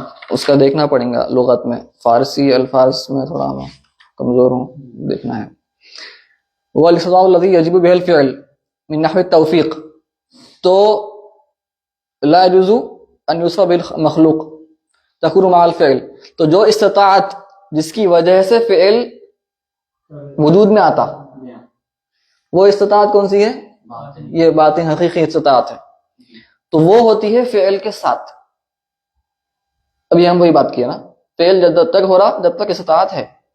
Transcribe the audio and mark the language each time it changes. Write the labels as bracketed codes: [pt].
[ur] اس کا دیکھنا پڑیں گا لغت میں. فارسی الفاظ میں تھوڑا میں کمزور ہوں، دیکھنا ہے. [ar] والاستطاعة التي يجب بها الفعل من نحو التوفيق، تو لا يجوز ان يوصف بالمخلوق تكون مع الفعل. [ur] تو جو استطاعت جس کی وجہ سے فعل وجود میں آتا، وہ استطاعت کون سی ہے؟ یہ باتیں حقیقی استطاعت ہے. تو وہ ہوتی ہے فعل کے ساتھ. ابھی ہم وہی بات کیا نا، فعل جب تک ہو رہا جب تک استطاعت ہے.